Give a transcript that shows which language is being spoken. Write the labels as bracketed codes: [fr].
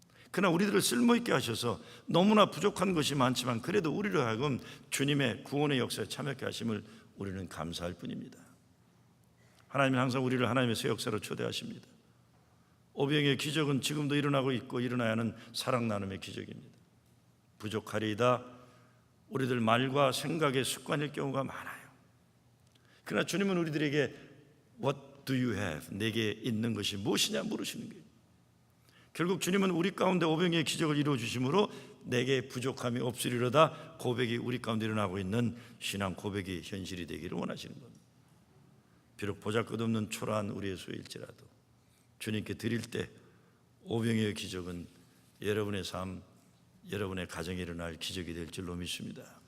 [ko] 그러나 우리들을 쓸모있게 하셔서 너무나 부족한 것이 많지만 그래도 우리로 하여금 주님의 구원의 역사에 참여하게 하심을 우리는 감사할 뿐입니다. 하나님은 항상 우리를 하나님의 새 역사로 초대하십니다. 오병이의 기적은 지금도 일어나고 있고 일어나야 하는 사랑 나눔의 기적입니다. 부족하리이다 우리들 말과 생각의 습관일 경우가 많아요. 그러나 주님은 우리들에게 [en] What do you have? [ko] 내게 있는 것이 무엇이냐 물으시는 거예요. 결국 주님은 우리 가운데 오병이의 기적을 이루어 주심으로 내게 부족함이 없으리로다 고백이 우리 가운데 일어나고 있는 신앙 고백이 현실이 되기를 원하시는 겁니다. 비록 보잘것없는 초라한 우리의 소일지라도 주님께 드릴 때 오병이어의 기적은 여러분의 삶, 여러분의 가정에 일어날 기적이 될 줄로 믿습니다.